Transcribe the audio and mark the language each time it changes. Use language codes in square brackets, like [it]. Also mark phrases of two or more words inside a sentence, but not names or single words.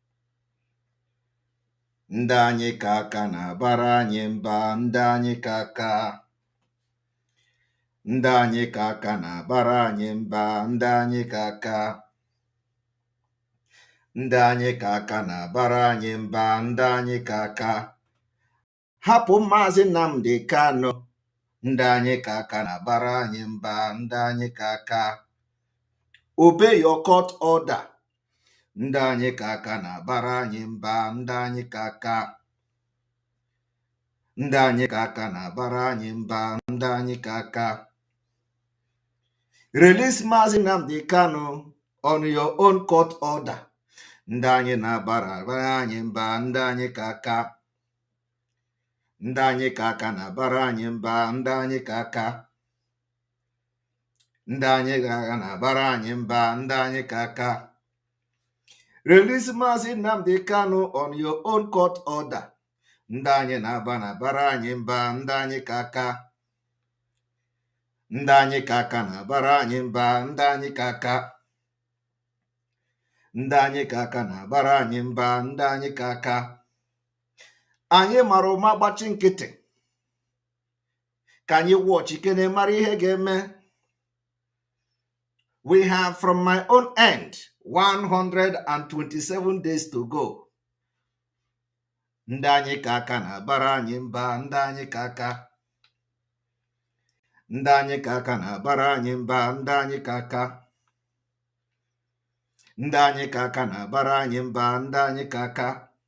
[ig] na-abara anyị mba, ndị anyị ka aka na-abara anyị mba, ndị anyị ka aka na-abara anyị mba, ndị anyị ka aka. Hapụ Maazị Nnamdi Kanu. Ndị anyị ka aka na-abara anyị mba, ndị anyị ka aka. [en] Obey your court order. [ig] Ndị anyị ka aka na-abara anyị mba, ndị anyị ka aka. Ndị anyị ka aka na-abara anyị mba, ndị anyị ka aka. [en] Release Maazị Nnamdi Kanu on your own court order. [ig] Ndị anyị na-abara anyị mba, ndị anyị ka aka. Ndị anyị ka aka na-abara anyị mba, ndị anyị ka aka. Ndị anyị ka aka na-abara anyị mba, ndị anyị ka aka. [en] Release Maazị Nnamdi Kanu on your own court order. [ig] Ndị anyị na-abara anyị mba, ndị anyị ka aka. Ndị anyị ka aka na-abara anyị mba, ndị anyị ka aka. Ndị anyị ka aka na-abara anyị mba, ndị anyị ka aka. Anyị mara ụma gbachi nkịtị ka anyị wọchị kene mara ihe ga-eme. [en] We have from my own end 127 days to go. [ig] Ndị anyị ka aka na-abara anyị mba, ndị anyị ka aka. Ndị anyị ka aka na-abara anyị mba, ndị anyị ka aka. Ndị anyị ka aka na-abara anyị mba, ndị anyị ka aka.